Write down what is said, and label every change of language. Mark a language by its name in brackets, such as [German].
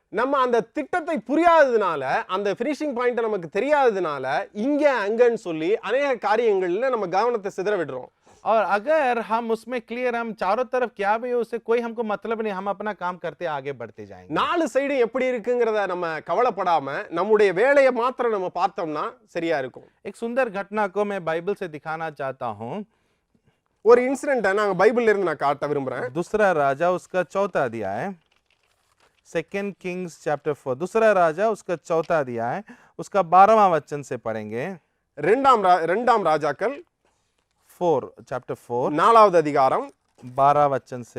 [Tamil] நம்ம அந்த திட்டத்தை புரியாததுனால, அந்த ஃபினிஷிங் பாயிண்ட் நமக்கு தெரியாததுனால இங்க அங்கன்னு சொல்லி अनेक காரியங்கள்ல நம்ம கவனத்தை சிதற விடுறோம். [Hindi] और अगर हम उसमें क्लियर, हम चारों तरफ क्या भी हो उससे कोई हमको मतलब नहीं, हम अपना काम करते आगे बढ़ते जाएंगे। [Tamil] நாலு சைடு எப்படி இருக்குங்கிறத நம்ம கவலைப்படாம நம்முடைய வேலையை மாத்திரம் நம்ம பார்த்தோம்னா சரியா இருக்கும். [Hindi] एक सुंदर घटना को मैं बाइबल से दिखाना चाहता हूँ। [Tamil] ஒரு இன்சிடென்ட்டை நான் பைபிள்ல இருந்து நான் காட்ட விரும்புறேன். [Hindi] दूसरा राजा उसका 4वां अध्याय, [English] 2 Kings chapter 4, [Hindi] दूसरा राजा उसका 4वां अध्याय उसका 12वां वचन से पढ़ेंगे। [Tamil] இரண்டாம் ராஜாக்கள் [Hindi] 4 चैप्टर 4 [Tamil] 4வது அதிகாரம் [Hindi] 12 वचन से